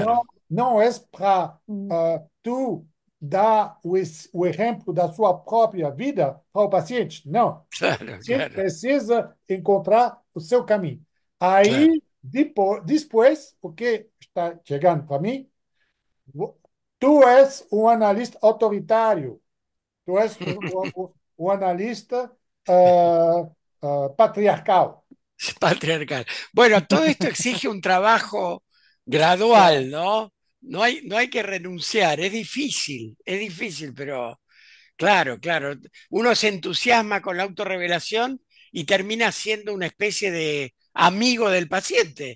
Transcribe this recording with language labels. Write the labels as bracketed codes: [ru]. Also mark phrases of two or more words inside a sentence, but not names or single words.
[pt] não é para mm, tu dar o exemplo da sua própria vida para o paciente. Não. O [es] Claro, [pt] paciente [es] claro, [pt] precisa encontrar o seu caminho. [es] claro. [pt] Aí, depois, o que está chegando para mim, tu és um analista autoritário, tu és um analista patriarcal. [es] Es patriarcal. Bueno, todo esto exige un trabajo [pt] É, [es] gradual, ¿no? No hay que renunciar, es difícil, pero claro, claro. Uno se entusiasma con la autorrevelación y termina siendo una especie de amigo del paciente.